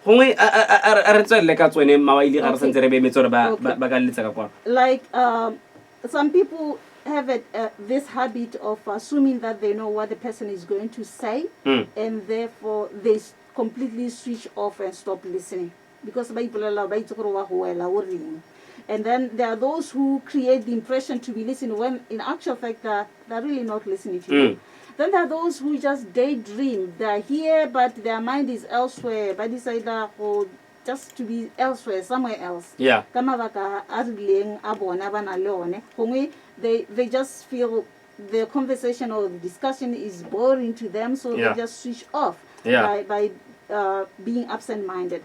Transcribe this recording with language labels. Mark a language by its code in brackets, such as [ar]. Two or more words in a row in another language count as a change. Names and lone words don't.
[en] Like some people have this habit of assuming that they know what the person is going to say, and therefore they completely switch off and stop listening. [tn] because ba ipolela ba itse gore wa go wela o reng. [en] And then there are those who create the impression to be listening when in actual fact they're really not listening to you. Then there are those who just daydream. They're here, but their mind is elsewhere. But decide just to be elsewhere, somewhere else. Yeah. They just feel the conversation or the discussion is boring to them, so they just switch off by being absent-minded.